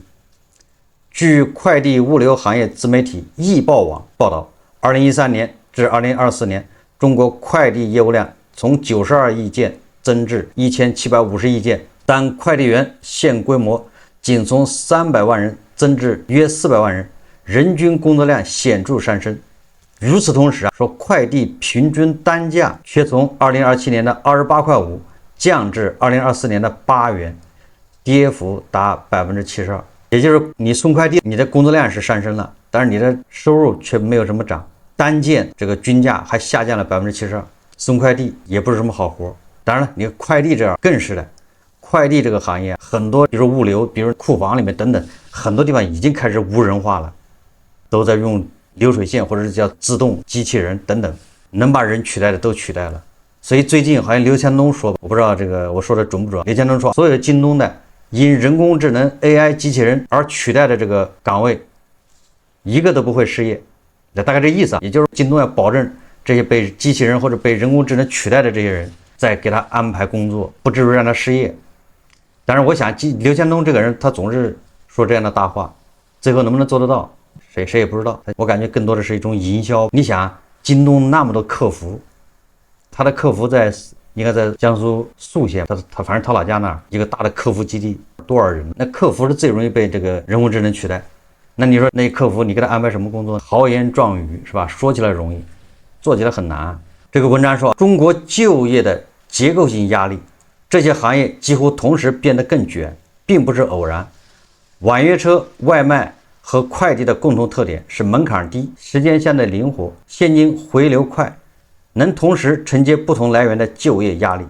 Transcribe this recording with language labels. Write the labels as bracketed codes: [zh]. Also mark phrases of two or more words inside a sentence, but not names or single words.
[zh] 據快遞物流行業自媒體易報網報道，2013年至2024年，中國快遞業務量從92億件增至1750億件，但快遞員現規模僅從300萬人增至約400萬人，人均工作量顯著上升。與此同時說快遞平均單價卻從2027 年的28.5塊降至2024年的8元，跌幅達72%。也就是你送快遞，你的工作量是上升了，但是你的收入卻沒有什麼漲，單件這個均價還下降了72%。送快遞也不是什麼好活，當然了，你快遞這樣更是的。快遞這個行業很多，比如物流，比如庫房裡面等等，很多地方已經開始無人化了，都在用流水線或者是叫自動機器人等等，能把人取代的都取代了。所以最近好像劉強東說，我不知道這個我說的準不準。劉強東說，所有京東的因人工智能 AI 機器人而取代的這個崗位，一個都不會失業。那大概這意思啊，也就是京東要保證這些被機器人或者被人工智能取代的這些人，再給他安排工作，不至於讓他失業。但是我想劉強東這個人，他總是說這樣的大話，最後能不能做得到，誰也不知道。我感覺更多的是一種營銷。你想，京東那麼多客服，他的客服應該在江蘇宿縣，他反正他老家那兒一個大的客服基地，多少人？那客服是最容易被這個人工智能取代。那你說那客服你給他安排什麼工作？豪言壯語是吧？說起來容易，做起來很難。這個文章說，中國就業的結構性壓力，這些行業幾乎同時變得更捲，並不是偶然。網約車、外賣和快遞的共同特點是門檻低，時間相對靈活，現金回流快，能同時承接不同來源的就業壓力。